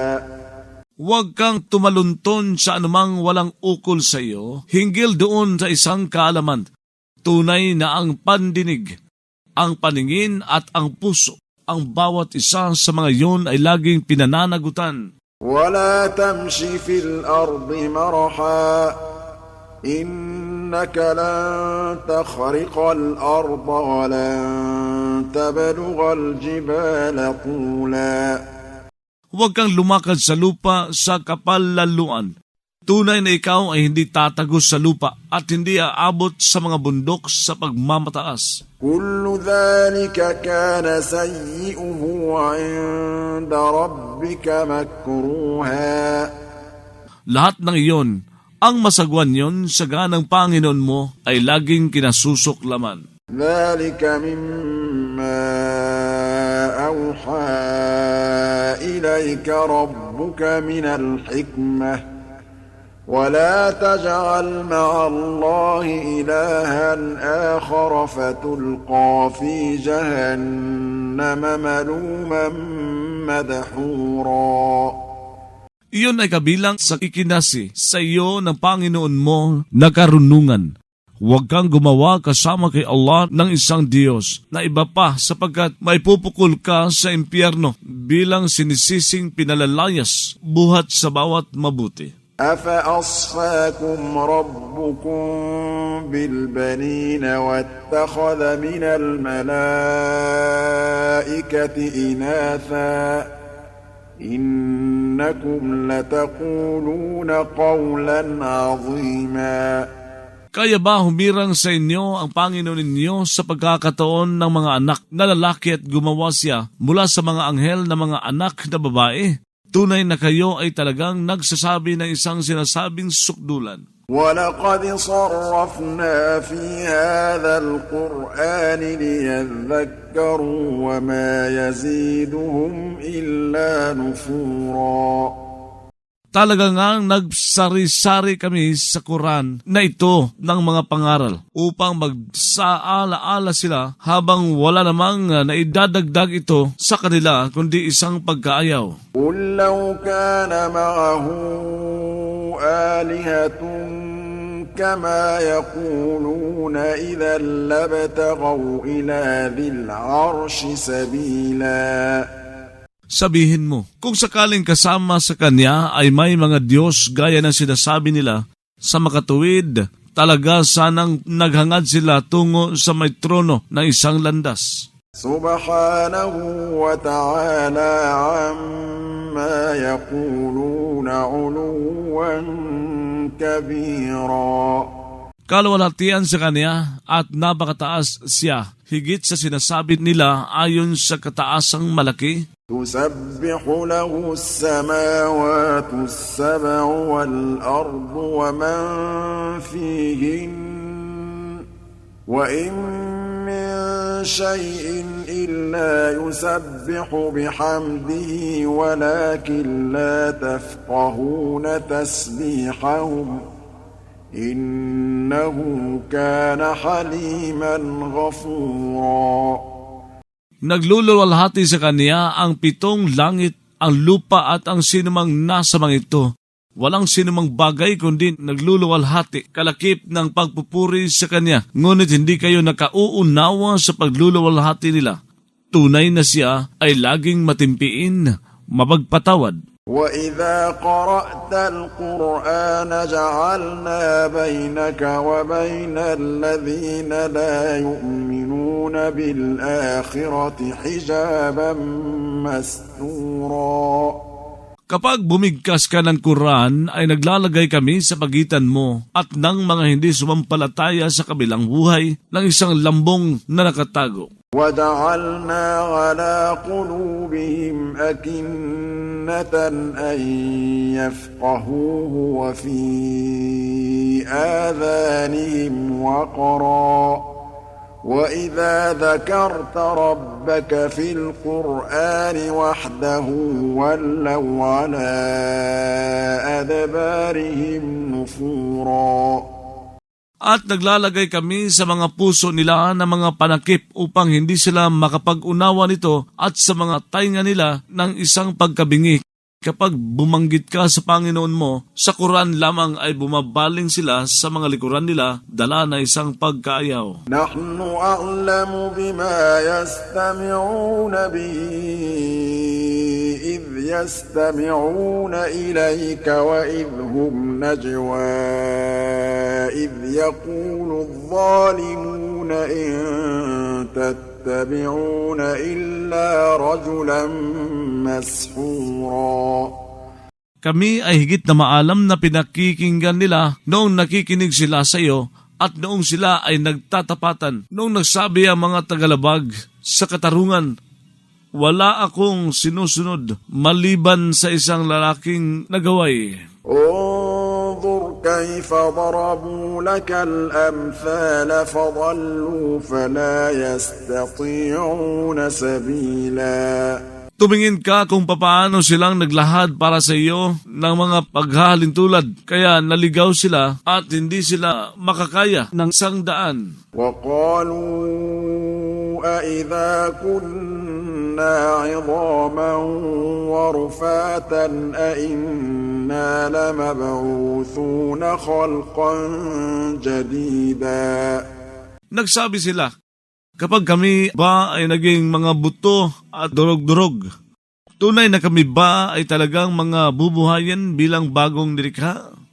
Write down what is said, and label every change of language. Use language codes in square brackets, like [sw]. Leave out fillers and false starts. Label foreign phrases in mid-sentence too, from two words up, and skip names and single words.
[tl] Huwag kang tumalunton sa anumang walang ukol sa iyo, hinggil doon sa isang kaalaman. Tunay na ang pandinig, ang paningin at ang puso, ang bawat isa sa mga iyon ay laging pinananagutan. [ar] ولا تمشي في الأرض مرحا إنك لن تخرق الأرض ولن تبلغ الجبال طولا. [tl] Huwag kang lumakad sa lupa sa kapalaluan. Tunay na ikaw ay hindi tatagos sa lupa at hindi aabot sa mga bundok sa pagmamataas. [ar] كل ذلك كان سيئه عند ربك مكروها. [tl] Lahat ng iyon, ang masagwan yon sa ganang Panginoon mo ay laging kinasusuklaman. [ar] ذلك مما أوحى إليك ربك من الحكمة ولا تجعل مع الله إلها آخر فتلقى في جهنم ملوما مدحورا. [tl] Iyon ay kabilang sa ikinasi sa iyo ng Panginoon mo na karunungan. Huwag kang gumawa kasama kay Allah ng isang Diyos na iba pa sapagkat maipupukol ka sa impyerno bilang sinisising pinalalayas buhat sa bawat mabuti. [ar] أفأصفاكم ربكم بالبنين واتخذ من الملائكة إناثا إنكم لتقولون قولا عظيما. [tl] Kaya ba humirang sa inyo ang Panginoon ninyo sa pagkakataon ng mga anak na lalaki at gumawa siya mula sa mga anghel na mga anak na babae? Tunay na kayo ay talagang nagsasabi ng isang sinasabing sukdulan. [ar] وَلَقَدْ صَرَّفْنَا فِي هَذَا الْقُرْآنِ لِيَذَّكَّرُوا وَمَا يَزِيدُهُمْ إِلَّا نُفُورًا. [tl] Talaga ngang nagsari-sari kami sa Quran na ito ng mga pangaral upang magsaala-ala sila habang wala namang naidadagdag ito sa kanila kundi isang pagkaayaw. [ar] قُلْ لَوْ كَانَ مَعَهُ آلِهَةٌ كَمَا يَقُولُونَ إِذًا لَابْتَغَوْا إِلَى ذِي الْعَرْشِ سَبِيلًا. [tl] Sabihin mo, kung sakaling kasama sa Kanya ay may mga Diyos gaya ng sinasabi nila sa makatuwid, talaga sanang naghangad sila tungo sa may trono ng isang landas. [ar] سبحانه وتعالى عما يقولون علوا كبيرا. [tl] Kalwalhatian sa Kanya at napakataas siya, higit sa sinasabi nila ayon sa kataasang malaki. [ar] تسبح له السماوات السبع والأرض ومن فيهن وإن من شيء إلا يسبح بحمده ولكن لا تفقهون تسبيحهم إنه كان حليما غفورا. [tl] Nagluluwalhati sa Kanya ang 7 langit, ang lupa at ang sinumang nasa mga ito. Walang sinumang bagay kundi nagluluwalhati, kalakip ng pagpupuri sa Kanya. Ngunit hindi kayo nakauunawa sa pagluluwalhati nila. Tunay na siya ay laging matimpiin, mapagpatawad. [ar] وَإِذَا قَرَأْتَ الْقُرْآنَ جَعَلْنَا بَيْنَكَ وَبَيْنَ الَّذِينَ لَا يُؤْمِنُونَ بِالْآخِرَةِ حِجَابًا مَسْتُورًا. [tl] Kapag bumigkas ka ng Quran, ay naglalagay kami sa pagitan mo at ng mga hindi sumampalataya sa kabilang buhay ng isang lambong na nakatago. [ar] وَجَعَلْنَا عَلَى قُلُوبِهِمْ أَكِنَّةً أَن يَفْقَهُوهُ وَفِي آذَانِهِمْ وَقْرًا وَإِذَا ذَكَرْتَ رَبَّكَ فِي الْقُرْآنِ وَحْدَهُ وَلَّوْا عَلَى أَدْبَارِهِمْ نُفُورًا. [tl] At naglalagay kami sa mga puso nila ng mga panakip upang hindi sila makapag-unawa nito at sa mga tainga nila ng isang pagkabingi. Kapag bumanggit ka sa Panginoon mo, sa Quran lamang ay bumabaling sila sa mga likuran nila, dala na isang pagkaayaw. [ar] نحن أعلم بما يستمعون به إذ يستمعون إليك وإذ هم نجوى إذ يقول الظالمون إن تتبعون إلا رجلا مسحورا. [tl] Kami ay higit na maalam na pinakikinggan nila noong nakikinig sila sa iyo at noong sila ay nagtatapatan. Noong nagsabi ang mga tagalabag sa katarungan, wala akong sinusunod maliban sa isang lalaking nagaway. [ar] انظر كيف ضربوا لك الأمثال فضلوا فلا يستطيعون سبيلا. [tl] Tumingin ka kung papaano silang naglahad para sa iyo ng mga paghahalintulad, kaya naligaw sila at hindi sila makakaya ng sangdaan. [ar] وقالوا أإذا كنا عظاما ورفاتا أإنا لمبعوثون خلقا جديدا. [tl] Nagsabi sila, kapag kami ba ay naging mga buto at durog-durog, tunay na kami ba ay talagang mga bubuhayan bilang bagong nilikha?